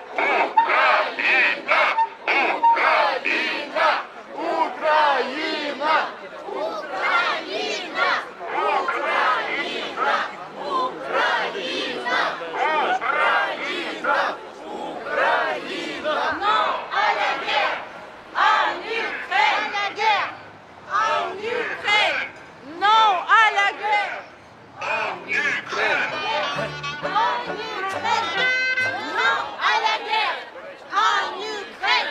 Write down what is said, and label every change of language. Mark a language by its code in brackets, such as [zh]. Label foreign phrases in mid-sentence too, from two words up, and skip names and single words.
[uk] Україна! Україна! Україна! Україна! Україна! Україна! Україна! Україна! [fr] Non à la guerre en Ukraine! En Ukraine! Non à la guerre En Ukraine! en Ukraine! Non à la guerre en Ukraine!